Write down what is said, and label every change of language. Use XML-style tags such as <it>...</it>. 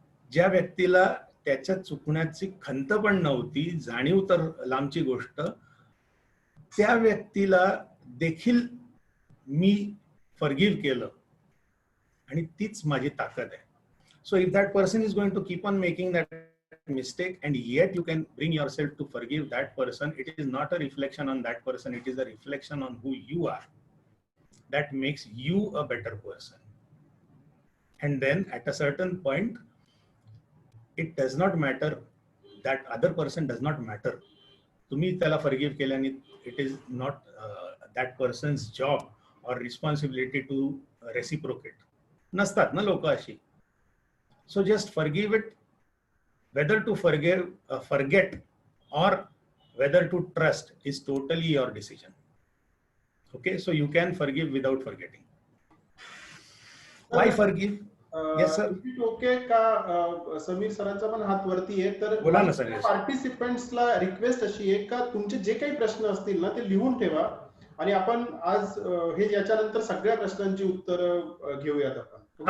<mr>ज्या व्यक्तीला त्याच्या चुकण्याची खंत पण नव्हती, जाणीव तर लांबची गोष्ट, त्या व्यक्तीला देखील मी फॉरगिव्ह केलं आणि तीच माझी ताकद आहे.</mr> <en>So if that person is going to keep on making that mistake and yet you can bring yourself to forgive that person, it is not a reflection on that person, it is a reflection on who you are. That makes you a better person. And then at a certain point it does not matter, that other person does not matter.</en> <mr>तुम्ही त्याला forgive केल्याने</mr> <en>it is not that person's job or responsibility to reciprocate.</en> <mr>नसतात ना लोक अशी.</mr> <en>So just forgive it. Whether to forget or whether to trust is totally your decision. Okay, so you can forgive without forgetting. Why forgive? Yes sir.</en> <mr>Okay का समीर सरांचा पण हात वरती आहे, तर बोला ना सर. पार्टिसिपेंट्सला रिक्वेस्ट अशी आहे का तुमचे जे काही प्रश्न असतील ना ते लिहून ठेवा आणि आपण आज हे याच्यानंतर सगळ्या प्रश्नांची उत्तर घेऊयात आपण.</mr>